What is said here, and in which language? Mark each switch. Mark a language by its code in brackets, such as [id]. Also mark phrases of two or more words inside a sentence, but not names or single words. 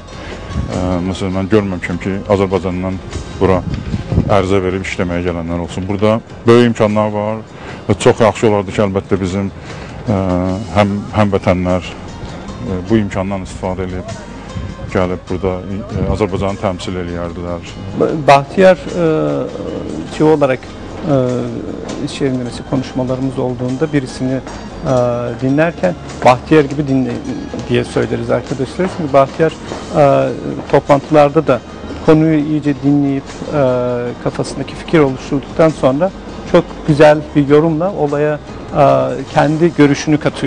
[az] Məsələn, mən görməmişəm ki, Azərbaycandan bura ərizə verib işləməyə gələnlər olsun. Burada böyük imkanlar var və çox yaxşı olardı ki, əlbəttə bizim həmvətənlər bu imkandan istifadə edib, gəlib burada Azərbaycanı təmsil edərdilər. [tr] Bahtiyar olarak iş yerindeki konuşmalarımız olduğunda birisini dinlerken Bahtiyar gibi dinle diye söyleriz arkadaşlar. Çünkü Bahtiyar toplantılarda da konuyu iyice dinleyip kafasındaki fikir oluşturduktan sonra çok güzel bir yorumla olaya kendi görüşünü katıyor.